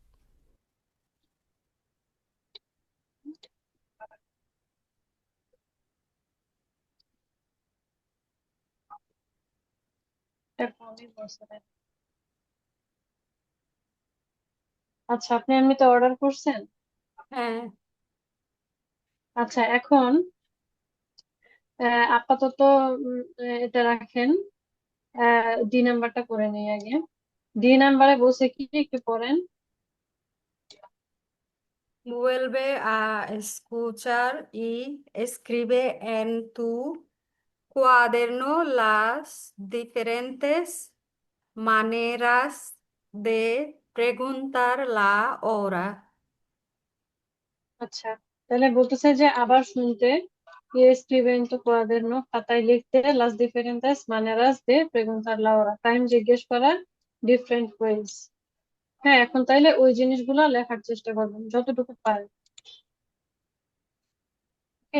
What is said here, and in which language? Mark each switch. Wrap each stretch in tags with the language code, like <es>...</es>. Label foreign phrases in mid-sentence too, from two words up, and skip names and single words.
<bn>আচ্ছা, আপনি এমনিতে অর্ডার করছেন? হ্যাঁ, আচ্ছা, এখন আপাতত এটা রাখেন। ডি নাম্বারটা করে নেই আগে। ডি নাম্বারে বসে কি একটু পড়েন।</bn> <es>vuelve a escuchar y escribe en tu cuaderno las diferentes maneras de preguntar la hora.</es> <bn>আচ্ছা, তাহলে বলতেছে যে আবার শুনতে,</bn> <es>escribe en tu cuaderno,</es> <bn>খাতায় লিখতে,</bn> <es>las diferentes maneras de preguntar la hora,</es> <bn>টাইম জিজ্ঞেস করার</bn> <en>different ways.</en> <bn>হ্যাঁ, এখন তাইলে ওই জিনিসগুলো লেখার চেষ্টা করবেন যতটুকু পারেন। ওকে।</bn>